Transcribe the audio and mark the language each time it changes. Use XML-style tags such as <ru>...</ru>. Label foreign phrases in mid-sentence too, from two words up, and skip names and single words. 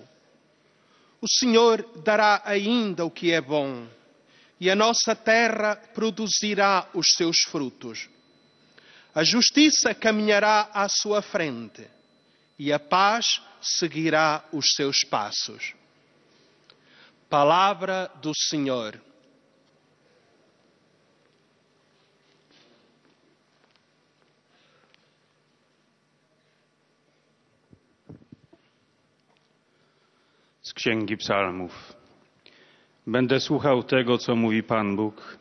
<pt>O Senhor dará ainda o que é bom, e a nossa terra produzirá os seus frutos. A justiça caminhará à sua frente, e a paz seguirá os seus passos. Palavra do Senhor.</pt> <pl>Z Księgi Psalmów. Będę słuchał tego, co mówi Pan Bóg.</pl>